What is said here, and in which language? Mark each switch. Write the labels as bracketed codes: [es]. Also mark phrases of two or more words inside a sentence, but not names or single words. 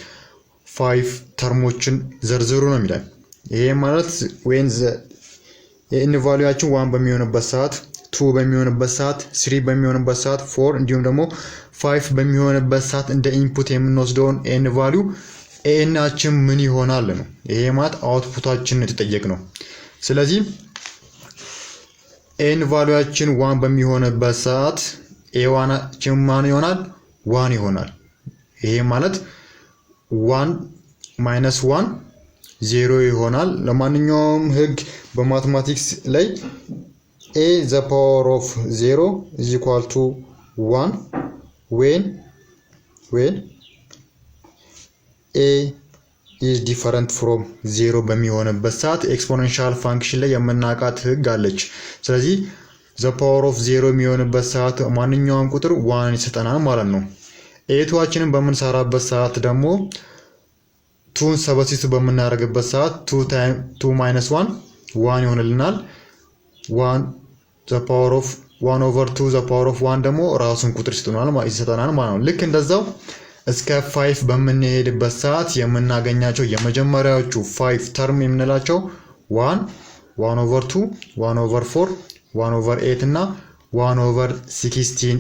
[am] 5 ተርሞችን ዘርዝሩ ነው የሚለን። ይሄ ማለት when የn ቫልዩአችን 1 በሚሆንበት ሰዓት 2 በሚሆንበት ሰዓት 3 በሚሆንበት ሰዓት 4 እንዲሁም ደግሞ 5 በሚሆንበት ሰዓት እንደ ኢንፑት የምንወስደውን n ቫልዩ ኤናችን ምን ይሆናል ነው። ይሄ ማለት አውትፑታችን የተጠየቅነው። ስለዚህ n ቫልዩአችን 1 በሚሆንበት ሰዓት a1አችን ማን ይሆናል? 1 ይሆናል። ይሄ ማለት 1 minus 1 0 ይሆናል። ለማንኛውም ህግ በማትማቲክስ ላይ a [en] the power of 0 is equal to 1 when a is different from 0 [am] በሚሆንበት ሰዓት ኤክስፖኔንሻል ፋንክሽን ላይ የምናውቃት ህግ አለች። ስለዚህ [en] the power of 0 [am] የሚሆንበት ሰዓት ማንኛውም ቁጥር 1 ይሰጠናል ማለት ነው። a2አችንን በምንሰራበት ሰዓት ደግሞ 2ን ሰብስቲቱት በመናደርግበት ሰዓት 2 minus 1 1 ይሆንልናል። 1 [en] the power of 1 over 2 the power of 1 [am] ደግሞ ራሱን ቁጥር ይሰጠናል ማለት ነው። ልክ እንደዛው እስከ 5 በምንሄድበት ሰዓት የምናገኛቸው የመጀመሪያዎቹ 5 ተርም የምንላቸው 1 over 2 1 over 4 1 over 8 እና 1 over 16